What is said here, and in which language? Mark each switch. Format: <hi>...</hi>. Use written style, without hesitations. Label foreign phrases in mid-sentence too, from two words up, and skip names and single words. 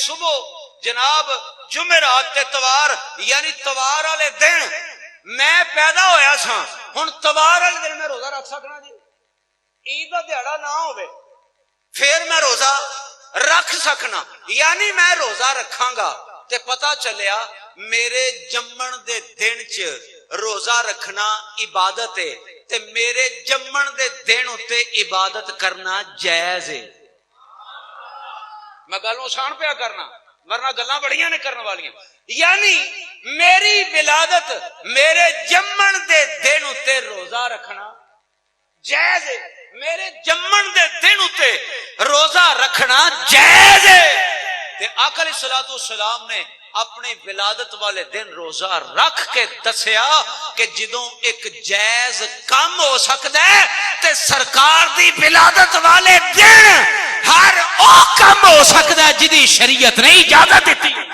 <pa>یعنی صبح جناب جمعرات تے توار یعنی توار والے دن میں پیدا ہویا سا، ہن توار والے دن میں روزہ رکھ سکنا جی؟ عید دا دیہڑا نہ ہوئے پھر میں روزہ رکھ سکنا، یعنی میں روزہ رکھاں گا تے پتہ چلیا میرے جمن دے دن چ روزہ رکھنا عبادت ہے تے میرے جمن دے دن اتے عبادت کرنا جائز ہے۔ میں گل آسان پیا کرنا ورنہ گلاں بڑیاں نے کرنے والیاں، یعنی میری ولادت میرے جمن دے دن اتے روزہ رکھنا جائز ہے، میرے جمن دے دن اتے روزہ رکھنا جائز ہے۔ تے آقا علیہ الصلوۃ والسلام نے اپنی ولادت والے دن روزہ رکھ کے دسیا کہ جدوں ایک جائز کم ہو سکتا ہے تے سرکار دی ولادت والے دن ہر او کم ہو سکتا ہے جدی شریعت نے اجازت دیتی۔</pa>